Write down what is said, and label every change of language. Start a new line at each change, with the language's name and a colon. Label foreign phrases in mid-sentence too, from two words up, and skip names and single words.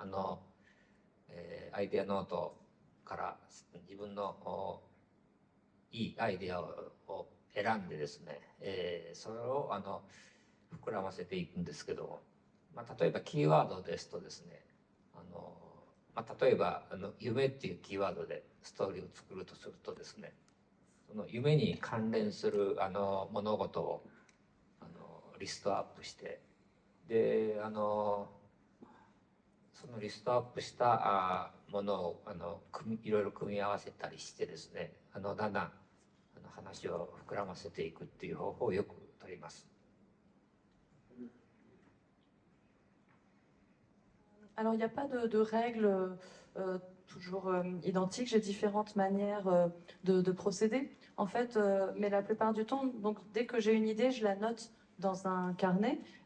Japanese: アイデアノートから自分のいいアイデアを選んでですね、それを膨らませていくんですけども、例えばキーワードですとですね、例えば夢っていうキーワードでストーリーを作るとするとですね、その夢に関連する物事をリストアップして、でそのリストアップしたものをいろいろ組み合わせたりしてですね、だんだん話を膨らませていくっていう方法をよく取ります。
French: Alors, il n'y a pas de règles toujours identiques. J'ai différentes manières de procéder, en fait. Mais la plupart du temps, donc, dès que j'ai une idée, je la note dans un carnet.